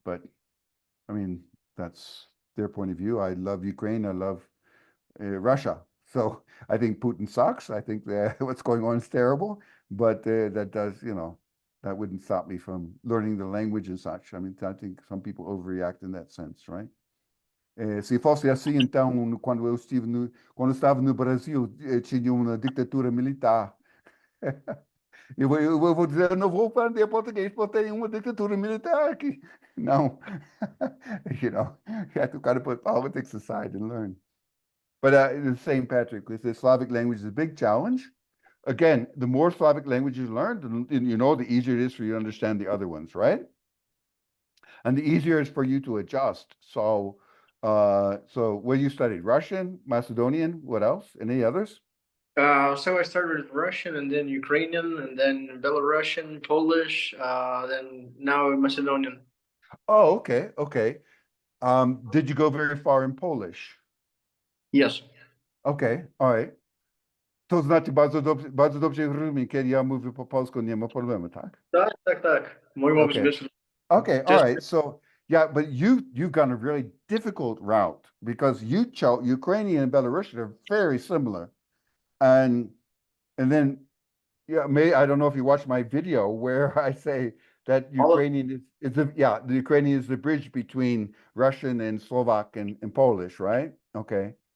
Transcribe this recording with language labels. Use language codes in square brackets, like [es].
[en] But I mean, that's their point of view. I love Ukraine. I love Russia. So I think Putin sucks. I think that what's going on is terrible. But that wouldn't stop me from learning the language and such. I mean, I think some people overreact in that sense, right? [pt] Se fosse assim, então, quando estava no Brasil, tinha uma ditadura militar. Eu vou dizer, eu não vou aprender português porque tem uma ditadura militar aqui. Não. [en] You have to kind of put politics aside and learn. But the same, Patrick, with the Slavic language is a big challenge. Again, the more Slavic language you learn, the easier it is for you to understand the other ones, right? And the easier it is for you to adjust. So what you studied? Russian, Macedonian, what else? Any others? So I started with Russian, and then Ukrainian, and then Belarusian, Polish, then now Macedonian. Oh, okay. Did you go very far in Polish? Yes. Okay, all right. [pl] To znaczy bardzo dobrze rozumiem, kiedy ja mówię po polsku, nie ma problemu, tak? Tak. Mój mózg jest. [en] Okay, all right. So yeah, but you've gone a really difficult route, because Ukrainian and Belarusian are very similar. And then I don't know if you watched my video where I say that All of, Ukrainian is the the Ukrainian is the bridge between Russian and Slovak and Polish, right? Okay.